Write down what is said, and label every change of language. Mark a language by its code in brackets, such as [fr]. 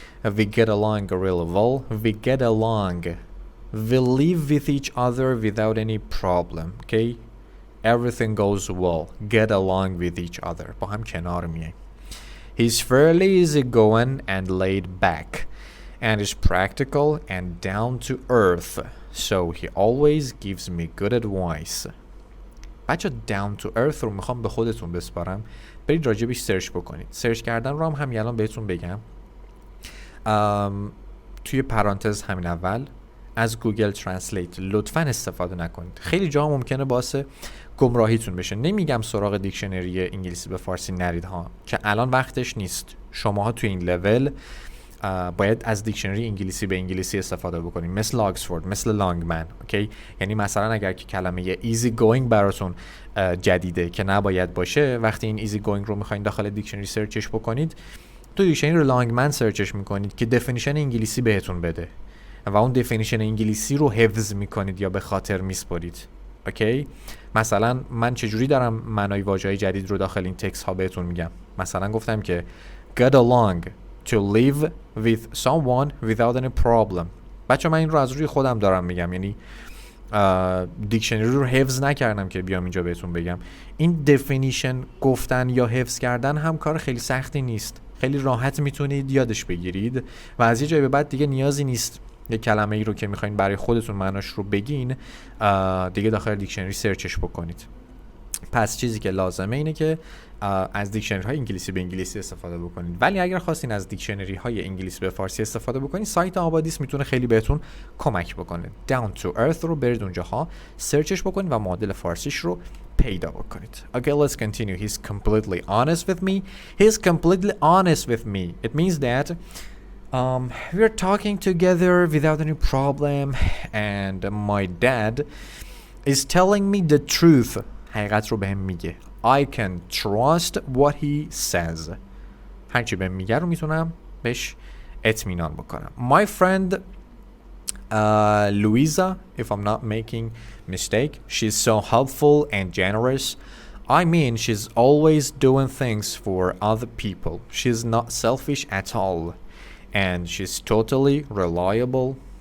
[en] We get along really well. We get along. We live with each other without any problem, okay? Everything goes well. Get along with each other. [fa] با هم کنار میایم. [en] He's fairly easygoing and laid back, and is practical and down to earth. So he always gives me good advice. [fa] بچه down to earth رو میخوام به خودتون بسپارم. برید راجبش سرچ بکنید. سرچ کردن رو هم همین الان بهتون بگم. توی پرانتز همین اول از گوگل ترنسلیت لطفاً استفاده نکنید. خیلی جا ممکنه باعث گمراهیتون بشه. نمیگم سراغ دیکشنری انگلیسی به فارسی نرید ها، که الان وقتش نیست. شماها توی این لول باید از دیکشنری انگلیسی به انگلیسی استفاده بکنید، مثل آکسفورد، مثل لانگمن. اوکی؟ یعنی مثلا اگر که کلمه easy going براتون جدیده که نباید باشه، وقتی این easy going رو میخواین داخل دیکشنری سرچش بکنید، تو دیکشنری لانگمن سرچش میکنید که دفینیشن انگلیسی بهتون بده و اون دفینیشن انگلیسی رو حفظ میکنید یا به خاطر میسپارید. اوکی؟ مثلا من چجوری دارم معنای واژه‌های جدید رو داخل این تکست ها بهتون میگم. مثلا گفتم که [en] get along to live with someone without any problem. [fa] بچه من این رو از روی خودم دارم میگم، یعنی دیکشنری رو حفظ نکردم که بیام اینجا بهتون بگم. این دفینیشن گفتن یا حفظ کردن هم کار خیلی سختی نیست. خیلی راحت میتونید یادش بگیرید و از یه جای به بعد دیگه نیازی نیست یه کلمه ای رو که میخواین برای خودتون معناش رو بگین دیگه داخل دیکشنری سرچش بکنید. پس چیزی که لازمه اینه که از دیکشنری های انگلیسی به انگلیسی استفاده بکنید. ولی اگر خواستین از دیکشنری های انگلیسی به فارسی استفاده بکنید، سایت آبادیس میتونه خیلی بهتون کمک بکنه. Down to Earth رو برید اونجاها سرچش بکنید و معادل فارسیش رو پیدا بکنید. [en] Okay, let's continue. He's completely honest with me. He's completely honest with me. It means that we're talking together without any problem and my dad is telling me the truth. [fa] حقیقت رو بهم میگه. [en] I can trust what he says. [fa] هرچی بهم میگه رو میتونم بهش اطمینان بکنم. [en] My friend Louisa, if I'm not making mistake, she's so helpful and generous. I mean, she's always doing things for other people. She's not selfish at all. And she's totally reliable.